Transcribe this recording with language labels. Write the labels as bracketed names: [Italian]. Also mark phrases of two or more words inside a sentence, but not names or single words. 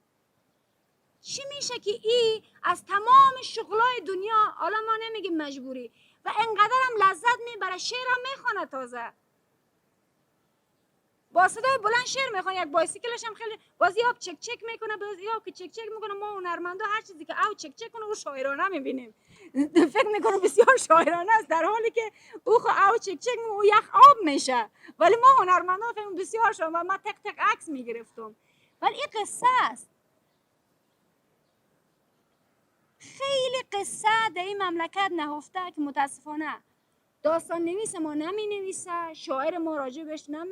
[Persian] چی میشه که این از تمام شغلای دنیا، حالا ما نمیگیم مجبوری، و انقدر هم لذت میبره، شعر هم میخونه، تازه با صدای بلند شعر میخونه. یک بایسیکلش هم خیلی بازی آب چک چک میکنه، بازی آب که چک چک میکنه. ما هنرمندا هر چیزی که او چک چک کنه او شاعرانه میبینیم، فکر میکنه بسیار شاعرانه است، در حالی که او خو او چک چک او یخ آب میشه. ولی ما هنرمندا فکر بسیار شاعرانه، ما تک تک عکس میگرفتم. ولی این قصه است. خیلی قصه در این مملکت نهفته که متاسفانه داستان نویس ما نمی نویسه، شاعر ما راجبش